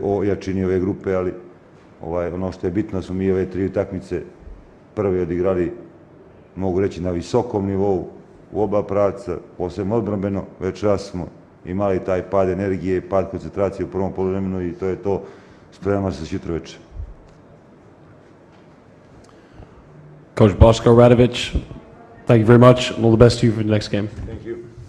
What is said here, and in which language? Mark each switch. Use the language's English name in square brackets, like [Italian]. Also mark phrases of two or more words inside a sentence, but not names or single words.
[Serbian] o jačini ove grupe, ali ono što je bitno smo mi ove 3 utakmice prve odigrali, mogu reći, na visokom nivou, u oba pravca, posebno odbrambeno, večeras smo imali taj pad energije, pad koncentracije u prvom poluvremenu i to je to, spremamo se sutra večer. [English] Coach Boško Radović, thank you very much, and all the best to you for the next game. Thank you.